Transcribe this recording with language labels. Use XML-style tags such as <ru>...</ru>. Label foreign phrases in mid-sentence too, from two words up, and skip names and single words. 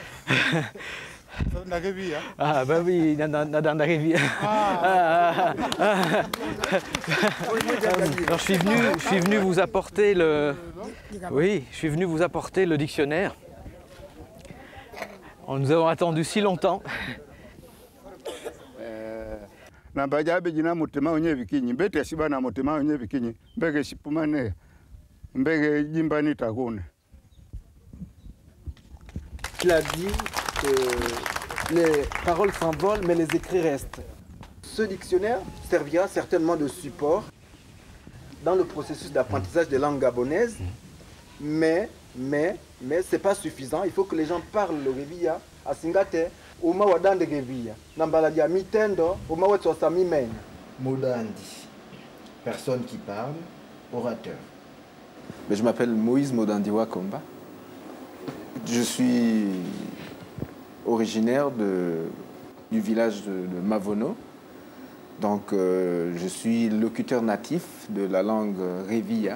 <fr>Ah bah oui,</fr> <bnt>Nadanda Révi.</bnt> <fr>Alors je suis venu vous apporter le... Oui, je suis venu vous apporter le dictionnaire. Nous avons attendu si longtemps.</fr> <bnt>Nambaja bejina mutema onye bikinyi mbete sibana mutema onye bikinyi mbege shipumane mbege jimbani takune.</bnt> <fr>Il a dit que les paroles s'envolent mais les écrits restent. Ce dictionnaire servira certainement de support dans le processus d'apprentissage des langues gabonaises, mais c'est pas suffisant. Il faut que les gens parlent le Révilla à Singate.</fr> <bnt>Uma wadande Révilla. Nambaladia mitendo, uma wetsosa mimenya. Modandi,</bnt> <fr>personne qui parle, orateur. Mais je m'appelle Moïse Modandiwa Komba. Je suis originaire du village de Mavono. Donc je suis locuteur natif de la langue Révilla.</fr>